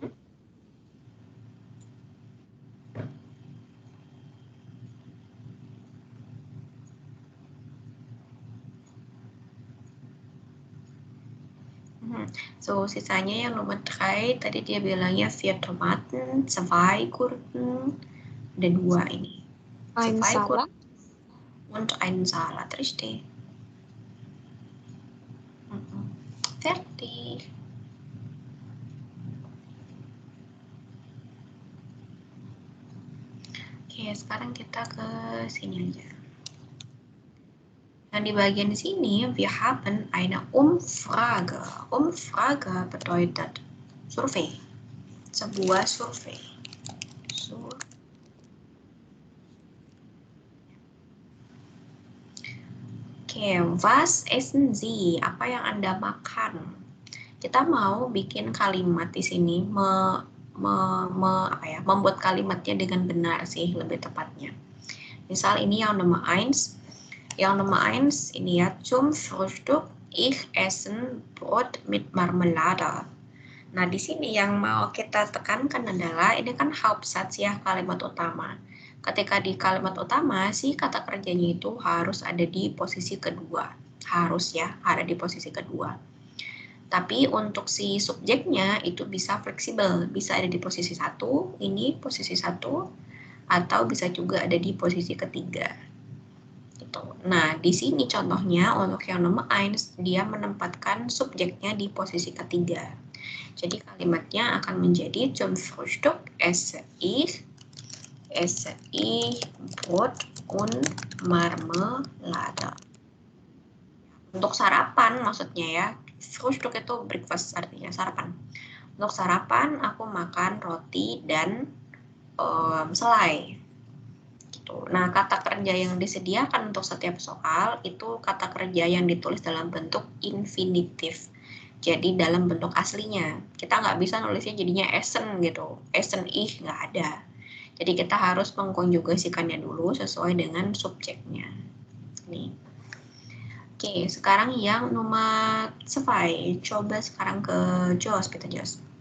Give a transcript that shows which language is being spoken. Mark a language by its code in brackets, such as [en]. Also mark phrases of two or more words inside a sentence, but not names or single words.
[id] So, sisanya yang nomor 3, tadi dia bilangnya [de] 4 Tomaten, 2 Gurken, [id] ada 2 ini. [de] Ein 2 Salat. Gurken und ein Salat, richtig. Fertig. [id] Oke, sekarang kita ke sini aja. Yang di bagian sini, [de] wir haben eine Umfrage. Umfrage bedeutet survei. [id] Sebuah survei. Oke, [de] was essen Sie? [id] Apa yang Anda makan? Kita mau bikin kalimat di sini, membuat kalimatnya dengan benar sih, lebih tepatnya. Misal ini yang nomor 1. Yang nomor 1 ini ya, [de] zum Frühstück ich essen Brot mit Marmelade. [id] Nah, di sini yang mau kita tekankan adalah ini kan Hauptsatz ya, kalimat utama. Ketika di kalimat utama, si kata kerjanya itu harus ada di posisi kedua. Harus ya, ada di posisi kedua. Tapi untuk si subjeknya itu bisa fleksibel, bisa ada di posisi 1, ini posisi 1, atau bisa juga ada di posisi ketiga. Gitu. Nah, di sini contohnya untuk yang nomor 1, dia menempatkan subjeknya di posisi ketiga. Jadi kalimatnya akan menjadi [de] zum Frühstück esse ich Brot und Marmelade. [id] Untuk sarapan maksudnya ya, Frühstück itu breakfast artinya sarapan. Untuk sarapan aku makan roti dan selai. Gitu. Nah, kata kerja yang disediakan untuk setiap soal itu kata kerja yang ditulis dalam bentuk infinitif. Jadi dalam bentuk aslinya. Kita nggak bisa nulisnya jadinya essen gitu. [de] Essen ich [id] nggak ada. Jadi kita harus mengkonjugasikannya dulu sesuai dengan subjeknya. Nih. Oke, sekarang yang nomor 2. Coba sekarang ke Jos, kita Jos.